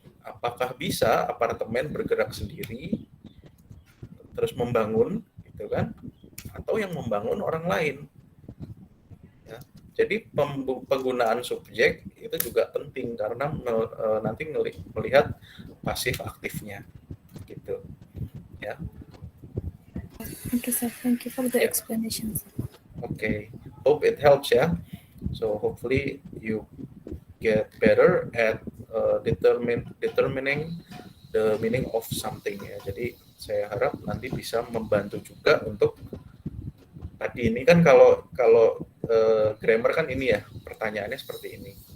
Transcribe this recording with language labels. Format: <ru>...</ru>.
<id>apakah bisa apartemen bergerak sendiri terus membangun gitu kan, atau yang membangun orang lain ya. Jadi penggunaan subjek itu juga penting karena nanti melihat pasif aktifnya gitu ya.</id> <en>Okay, sir. Thank you for the explanation. Okay, hope it helps ya. So hopefully you get better at determining the meaning of something ya.</en> <id>Jadi saya harap nanti bisa membantu juga untuk tadi ini kan kalau grammar kan ini ya, pertanyaannya seperti ini.</id>